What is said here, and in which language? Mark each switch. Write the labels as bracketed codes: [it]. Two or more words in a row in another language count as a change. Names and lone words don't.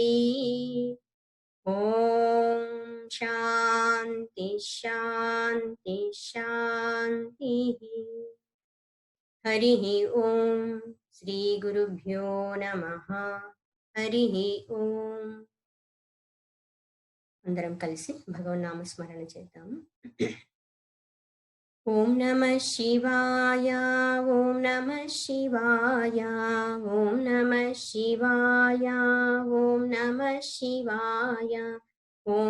[sa] ॐ शान्ति शान्ति शान्तिः। हरिः ॐ श्री गुरुभ्यो नमः। हरिः ॐ। [te] అందరం కలిసి భగవన్నామ స్మరణ చేద్దాము. [sa] ॐ नमः शिवाय ॐ नमः शिवाय ॐ नमः शिवाय ॐ नमः शिवाय ॐ